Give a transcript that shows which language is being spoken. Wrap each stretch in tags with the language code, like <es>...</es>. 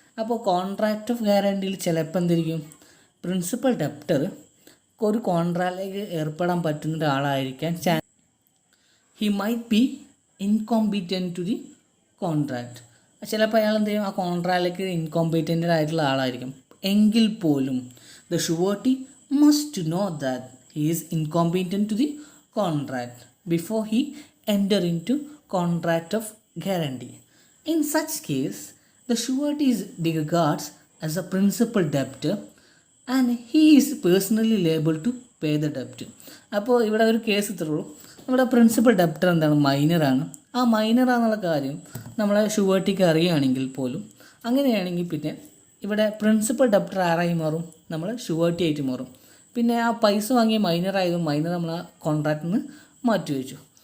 <ml>അപ്പോൾ contract of ഗ്യാരണ്ടിയിൽ ചിലപ്പോൾ എന്തിരിക്കും? Principal debtor ഒരു കോൺട്രാക്റ്റിലേക്ക് ഏർപ്പെടാൻ പറ്റുന്ന ഒരാളായിരിക്കാൻ</ml> <en>He might be incompetent to the contract.</en> <ml>ചിലപ്പോൾ അയാൾ എന്ത് ചെയ്യും? ആ കോൺട്രാക്റ്റിലേക്ക് ഇൻകോമ്പീറ്റൻ്റ് ആയിട്ടുള്ള ആളായിരിക്കും. എങ്കിൽ പോലും</ml> <en>The surety must know that he is incompetent to the contract before he enter into contract of guarantee. In such case, the surety is regards as a principal debtor and he is personally liable to pay the debt.</en> <ml>അപ്പോൾ ഇവിടെ ഒരു case ഇത്രയുള്ളൂ. നമ്മുടെ principal debtor എന്താണ്, മൈനറാണ്. ആ മൈനറാണെന്നുള്ള കാര്യം നമ്മളെ ഷുവേർട്ടിക്ക് അറിയുകയാണെങ്കിൽ പോലും, അങ്ങനെയാണെങ്കിൽ പിന്നെ ഇവിടെ പ്രിൻസിപ്പൽ ഡെപ്റ്റർ ആരായി മാറും, നമ്മൾ ഷുവേർട്ടി ആയിട്ട് മാറും. പിന്നെ ആ പൈസ വാങ്ങിയ മൈനറായതും മൈനർ നമ്മൾ ആ കോൺട്രാക്റ്റിൽ നിന്ന് മാറ്റി വെച്ചു.</ml>